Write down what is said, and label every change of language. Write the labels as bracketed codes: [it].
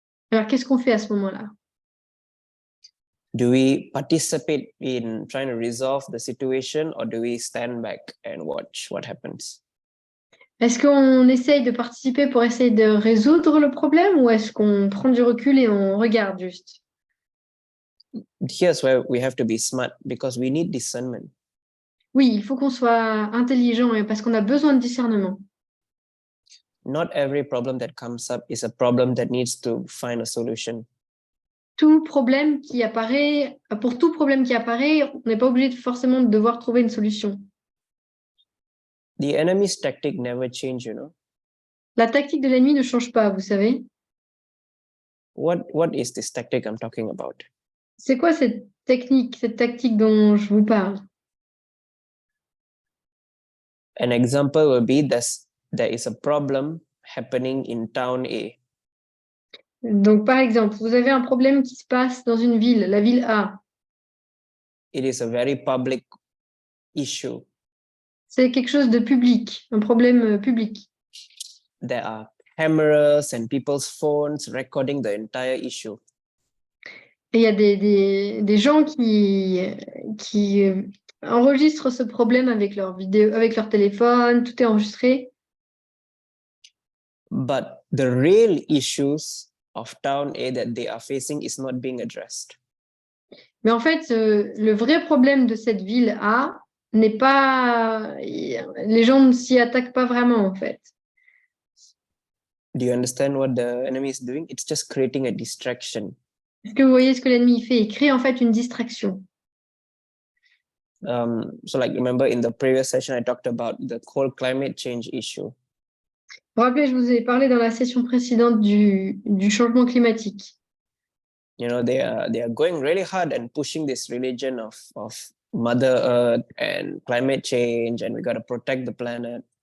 [fr] Alors, qu'est-ce qu'on fait à ce moment-là? [en] Do we participate in trying to resolve the situation, or do we stand back and watch what happens? [fr] Est-ce qu'on essaye de participer pour essayer de résoudre le problème ou est-ce qu'on prend du recul et on regarde juste? [en] Here's where we have to be smart because we need discernment. [fr] Oui, il faut qu'on soit intelligent parce qu'on a besoin de discernement. [en] Not every problem that comes up is a problem that needs to find a solution. [fr] Pour tout problème qui apparaît, on n'est pas obligé forcément de devoir trouver une solution. [en] The enemy's tactic never change, you know. [fr] La tactique de l'ennemi ne change pas, vous savez. [en] What is this tactic I'm talking about? [fr] C'est quoi cette tactique dont je vous parle? [en] An example will be there is a problem happening in town A. [fr] Donc, par exemple, vous avez un problème qui se passe dans une ville, la ville A. [en] It is a very public issue. [fr] C'est quelque chose de public, un problème public. [en] There are cameras and people's phones recording the entire issue. [fr] Et il y a des gens qui enregistrent ce problème avec leur vidéo, avec leur téléphone, tout est enregistré. [en] But the real issues of town A that they are facing is not being addressed. [fr] Mais en fait, le vrai problème de cette ville A n'est pas... Les gens ne s'y attaquent pas vraiment, en fait. [en] Do you understand what the enemy is doing? It's just creating a distraction. [fr] Est-ce que vous voyez ce que l'ennemi fait? Il crée en fait une distraction. [en] So like, remember in the previous session, I talked about the whole climate change issue. [fr] Vous vous rappelez, je vous ai parlé dans la session précédente du changement climatique. [en] You know, they are going really hard and pushing this religion of Mother Earth and climate change, and we got to protect the planet.